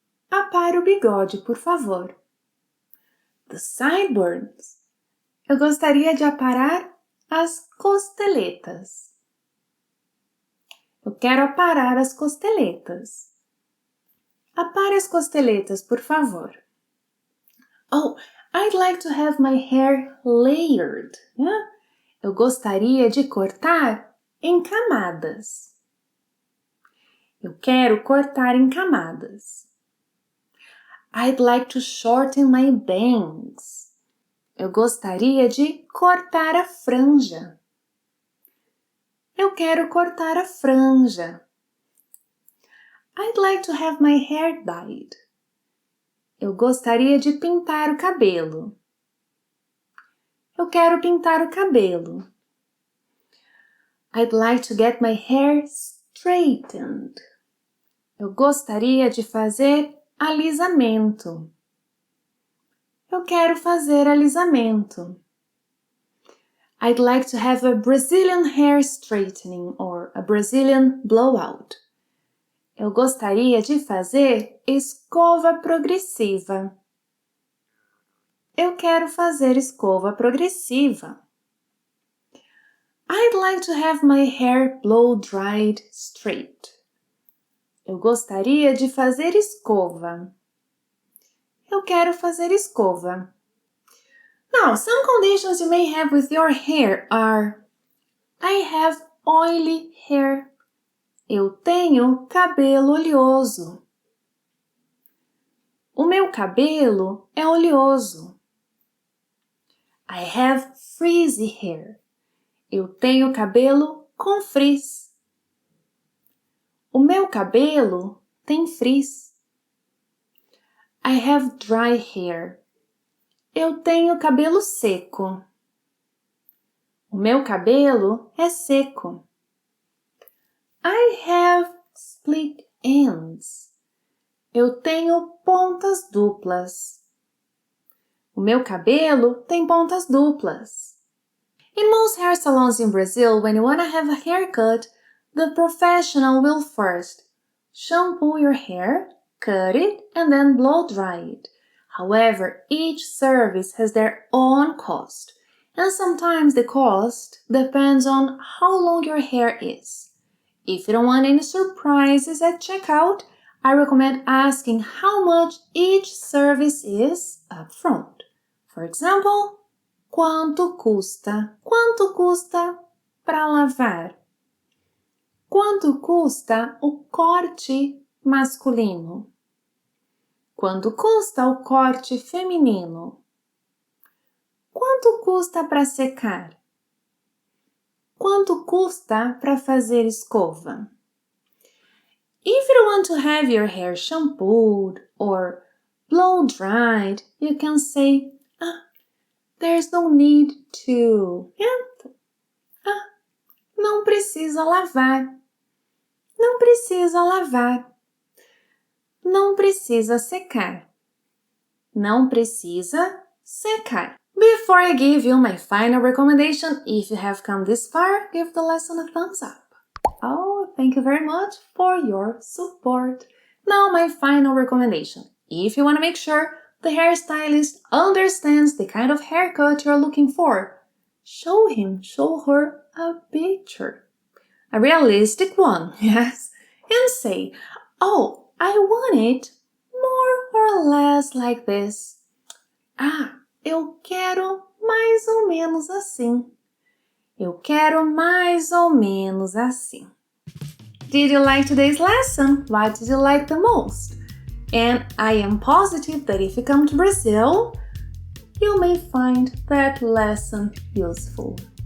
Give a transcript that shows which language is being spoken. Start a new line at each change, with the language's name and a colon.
Portuguese: Apare o bigode, por favor.
English: The sideburns.
Portuguese: Eu gostaria de aparar as costeletas. Eu quero aparar as costeletas. Apare as costeletas, por favor.
English: Oh, I'd like to have my hair layered. Yeah?
Portuguese: Eu gostaria de cortar em camadas. Eu quero cortar em camadas.
English: I'd like to shorten my bangs.
Portuguese: Eu gostaria de cortar a franja. Eu quero cortar a franja.
English: I'd like to have my hair dyed.
Portuguese: Eu gostaria de pintar o cabelo. Eu quero pintar o cabelo.
English: I'd like to get my hair straightened.
Portuguese: Eu gostaria de fazer alisamento. Eu quero fazer alisamento.
English: I'd like to have a Brazilian hair straightening or a Brazilian blowout.
Portuguese: Eu gostaria de fazer escova progressiva. Eu quero fazer escova progressiva.
English: I'd like to have my hair blow-dried straight.
Portuguese: Eu gostaria de fazer escova. Eu quero fazer escova.
English: Now, some conditions you may have with your hair are: I have oily hair.
Portuguese: Eu tenho cabelo oleoso. O meu cabelo é oleoso.
English: I have frizzy hair.
Portuguese: Eu tenho cabelo com frizz. O meu cabelo tem frizz.
English: I have dry hair.
Portuguese: Eu tenho cabelo seco. O meu cabelo é seco.
English: I have split ends.
Portuguese: Eu tenho pontas duplas. O meu cabelo tem pontas duplas.
English: In most hair salons in Brazil, when you want to have a haircut, the professional will first shampoo your hair, cut it, and then blow dry it. However, each service has their own cost, and sometimes the cost depends on how long your hair is. If you don't want any surprises at checkout, I recommend asking how much each service is up front. For example,
Portuguese: quanto custa? Quanto custa para lavar? Quanto custa o corte masculino? Quanto custa o corte feminino? Quanto custa para secar? Quanto custa para fazer escova?
English: If you want to have your hair shampooed or blow-dried, you can say, there's no need to.
Portuguese: Não precisa lavar. Não precisa lavar. Não precisa secar. Não precisa secar.
English: Before I give you my final recommendation, if you have come this far, give the lesson a thumbs up. Oh, thank you very much for your support. Now my final recommendation. If you want to make sure the hairstylist understands the kind of haircut you're looking for, show him, show her a picture. A realistic one, yes. and say, oh, I want it more or less like this.
Portuguese: Ah, eu quero mais ou menos assim. Eu quero mais ou menos assim.
English: Did you like today's lesson? What did you like the most? And I am positive that if you come to Brazil, you may find that lesson useful.